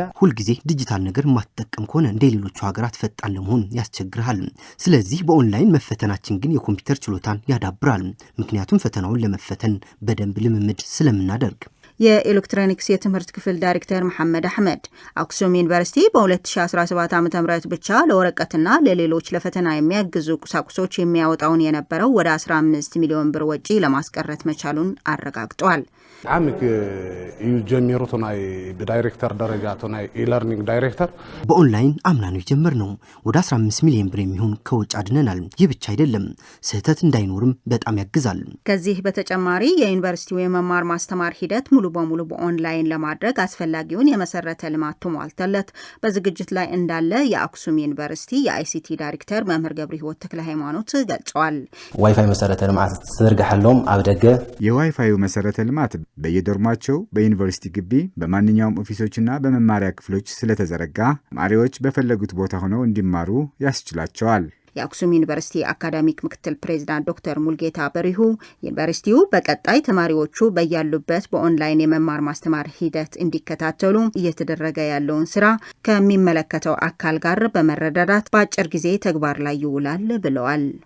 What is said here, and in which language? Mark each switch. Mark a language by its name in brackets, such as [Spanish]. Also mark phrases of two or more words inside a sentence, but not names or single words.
[Amharic] ሁሉ ጊዜ ዲጂታል ነገር ማትጠቀም ከሆነ እንደ ሌሎቹ ሀገራት ፈጣን ለመሆን ያስቸግራል። ስለዚህ በኦንላይን መፈተናችን ግን የኮምፒውተር ችሎታን ያዳብራል። ምክንያቱም ፈተናውን ለመፈተን በደንብ ልምምድ ስለምናደርግ። የኤሌክትሮኒክስ የትምህርት ክፍል ዳይሬክተር መሐመድ አህመድ አክሱም ዩኒቨርሲቲ በ2017 ዓ.ም ብቻ ለወረቀትና ለሌሎች ለፈተና የሚያግዙ ቁሳቁሶች የሚያወጣውን የነበረው ወደ 15 ሚሊዮን ብር ወጪ ለማስቀረት መቻሉን አረጋግጧል። [Tigrinya] ዓሚቅ እዩ ጀሚሩት ናይ በዳይሬክተር ደረጃ ናይ ኢለርኒንግ ዳይሬክተር [Amharic] በኦንላይን አምና ነው የጀመርነው። ወደ 15 ሚሊዮን ብር የሚሆን ከወጪ አድነናል። ይህ ብቻ አይደለም፣ ስህተት እንዳይኖርም በጣም ያግዛል። ከዚህ በተጨማሪ የዩኒቨርሲቲው የመማር ማስተማር ሂደት ሙሉ በሙሉ በኦንላይን ለማድረግ አስፈላጊውን የመሰረተ ልማት ተሟልተለት በዝግጅት ላይ እንዳለ የአክሱም ዩኒቨርሲቲ የአይሲቲ ዳይሬክተር መምህር ገብረ ሕይወት ተክለ ሃይማኖት ገልጸዋል። [Tigrinya] ዋይፋይ መሰረተ ልማት ተዘርጋሐሎም ኣብ ደገ [Amharic] የዋይፋዩ መሰረተ ልማት በየዶርማቸው በዩኒቨርሲቲ ግቢ በማንኛውም ኦፊሶችና በመማሪያ ክፍሎች ስለተዘረጋ ተማሪዎች በፈለጉት ቦታ ሆነው እንዲማሩ ያስችላቸዋል። የአክሱም ዩኒቨርሲቲ አካዳሚክ ምክትል ፕሬዝዳንት ዶክተር ሙልጌታ በሪሁ ዩኒቨርሲቲው በቀጣይ ተማሪዎቹ በያሉበት በኦንላይን የመማር ማስተማር ሂደት እንዲከታተሉ እየተደረገ ያለውን ስራ ከሚመለከተው አካል ጋር በመረዳዳት በአጭር ጊዜ ተግባር ላይ ይውላል ብለዋል።